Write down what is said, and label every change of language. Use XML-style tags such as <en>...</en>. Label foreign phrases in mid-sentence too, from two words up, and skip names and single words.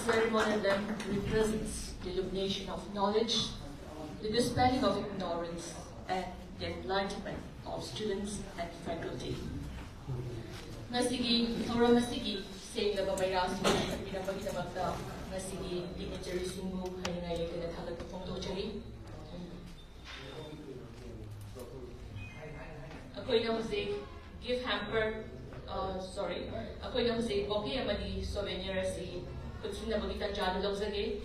<en>one of them represents the illumination of knowledge, the dispelling of ignorance, and the enlightenment of students and faculty.</en> <mni>Ngasigi, thawram asigi, senglaba mayrasing pinapagidamagta, ngasigi dignitary singbu haningai leitana thalatpa phongdokjari. Akoina hujik</mni> <en>gift hamper,</en> <mni>akoina hujik bouquet amadi souvenir asi putsinabagi tanjada lawjage.</mni>